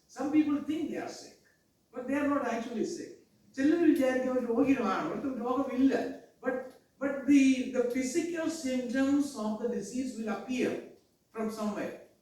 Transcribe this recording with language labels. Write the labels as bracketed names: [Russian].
[English] Some people think they are sick, but they are not actually sick. [Malayalam] ചിലർ വിചാരിക്കും അവർ രോഗികളാണ്, അവർക്ക് രോഗമില്ല. [English] But the physical symptoms of the disease will appear from somewhere.